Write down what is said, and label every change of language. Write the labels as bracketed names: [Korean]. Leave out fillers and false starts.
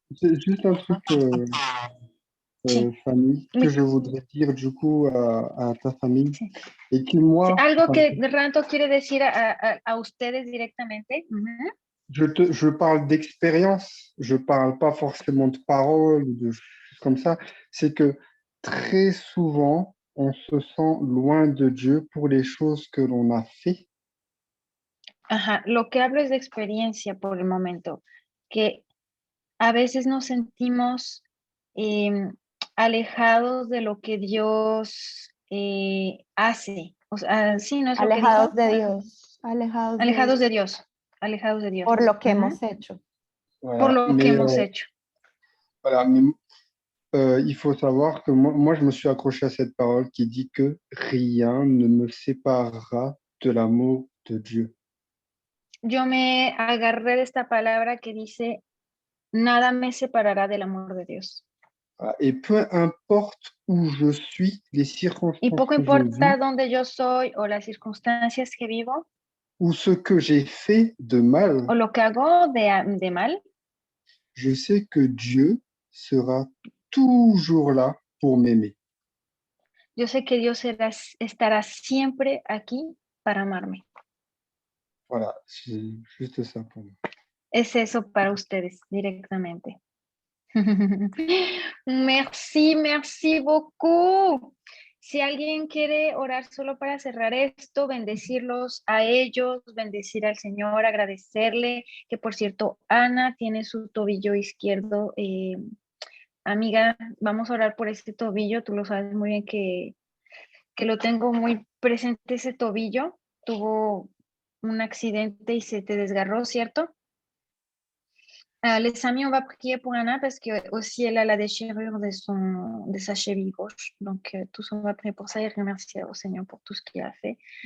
[French] c'est juste un truc, Fanny, que Oui. je voudrais dire du coup à ta famille. Et que moi, [Spanish] Algo que Ranto quiere decir a ustedes directamente. [French] je parle d'expérience, je parle pas forcément de paroles ou de choses comme ça. C'est que très souvent, on se sent loin de Dieu pour les choses que l'on a fait. [Spanish] Ajá, lo que hablo es de experiencia por el momento, que a veces nos sentimos alejados de lo que Dios hace. O sea, sí, ¿no es Alejados lo que dijo? de Dios, Alejados de Dios, alejados de Dios. Por lo que hemos hecho. [French] Voilà. [Spanish] Por lo que [French] Mais, [Spanish] hemos hecho. [French] Voilà, mais il faut savoir que moi, je me suis accroché à cette parole qui dit que rien ne me séparera de l'amour de Dieu. [Spanish] Yo me agarré de esta palabra que dice, nada me separará del amor de Dios. [French] Et peu importe où je suis, les circonstances [Spanish] Y poco [French] que je [Spanish] importa [French] vis, [Spanish] dónde yo soy o las circunstancias que vivo [French] ou ce que j'ai fait de mal, [Spanish] o lo que hago de mal, [French] je sais que Dieu sera toujours là pour m'aimer. [Spanish] yo sé que Dios estará siempre aquí para amarme. [French] Voilà, c'est juste ça pour moi. [Spanish] Es eso para ustedes directamente. [French] Merci, merci beaucoup. [Spanish] Si alguien quiere orar solo para cerrar esto, bendecirlos a ellos, bendecir al Señor, agradecerle, que por cierto, Ana tiene su tobillo izquierdo. Amiga, vamos a orar por este tobillo. Tú lo sabes muy bien que lo tengo muy presente ese tobillo. Tuvo un accidente y se te desgarró, ¿cierto? [French] Les amis, on va prier pour Anna parce que aussi elle a la déchirure de sa cheville gauche. Donc, tous on va prier pour ça et remercier au Seigneur pour tout ce qu'il a fait.